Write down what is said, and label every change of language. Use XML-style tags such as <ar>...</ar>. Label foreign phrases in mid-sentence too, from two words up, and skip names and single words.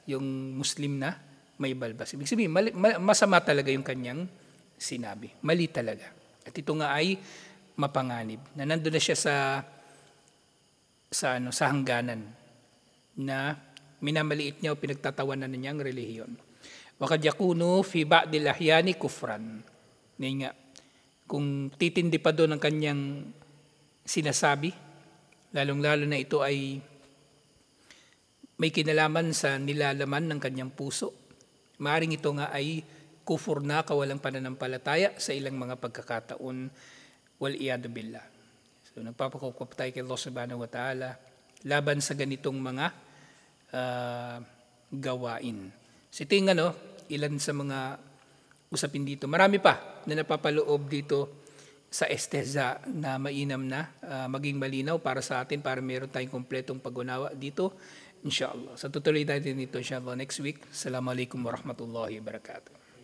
<tl>yung Muslim na may balbas. Ibig sabihin, masama talaga yung kanyang sinabi. Mali talaga. At ito nga ay mapanganib. Na nandun na siya sa hangganan na minamaliit niya o pinagtatawanan na niya ang relihiyon.</tl> <ar>وقد يكون في بعض الأحيان كفرا.</ar> <tl>Ngayon nga, kung titindi pa doon ang kanyang sinasabi, lalong-lalo na ito ay may kinalaman sa nilalaman ng kanyang puso, maaaring ito nga ay kufur na, kawalang pananampalataya sa ilang mga pagkakataon,</tl> <ar>والعياذ بالله.</ar> <tl>So nagpapakukup tayo kay</tl> <ar>الله سبحانه وتعالى</ar> <tl>laban sa ganitong mga gawain. So ito yung ilan sa mga usapin dito. Marami pa na napapaloob dito sa esteza na mainam na maging malinaw para sa atin, para meron tayong kompletong pag-unawa dito, inshallah. So tutuloy tayo dito inshallah</tl> <en>next week.</en> <ar>السلام عليكم ورحمة الله وبركاته.</ar>